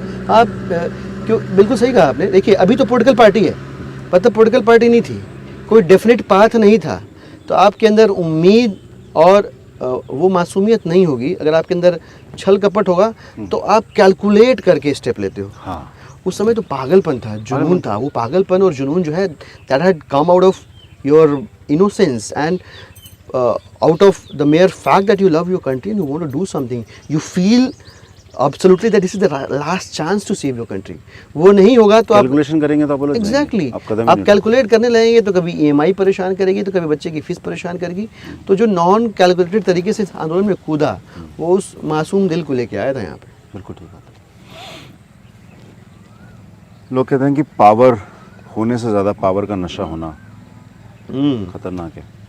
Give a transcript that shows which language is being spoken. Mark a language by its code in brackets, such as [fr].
[hi] आप क्यों, बिल्कुल सही कहा आपने। देखिए अभी तो पॉलिटिकल पार्टी है, पर तब पॉलिटिकल पार्टी नहीं थी, कोई डेफिनेट पाथ नहीं था। तो आपके अंदर उम्मीद और वो मासूमियत नहीं होगी। अगर आपके अंदर छल कपट होगा तो आप कैलकुलेट करके स्टेप लेते हो। हाँ, उस समय तो पागलपन था, जुनून था। वो पागलपन और जुनून जो है, [en] That had come out of your innocence and out of the mere fact that you love your country and you want to do something, you feel absolutely that this is the last chance to save your country. [hi] वो नहीं होगा तो calculation करेंगे तो आप बोलो [en] exactly [hi] कदम आप calculate करने लगेंगे तो कभी EMI परेशान करेगी, तो कभी बच्चे की फीस परेशान करेगी। तो जो नॉन कैलकुलेटेड तरीके से आंदोलन में कूदा, वो उस मासूम दिल को लेके आया था यहाँ पे। बिल्कुल ठीक बात है। लोग कहते हैं कि पावर होने से ज़्यादा पावर का नशा होना खतरनाक है।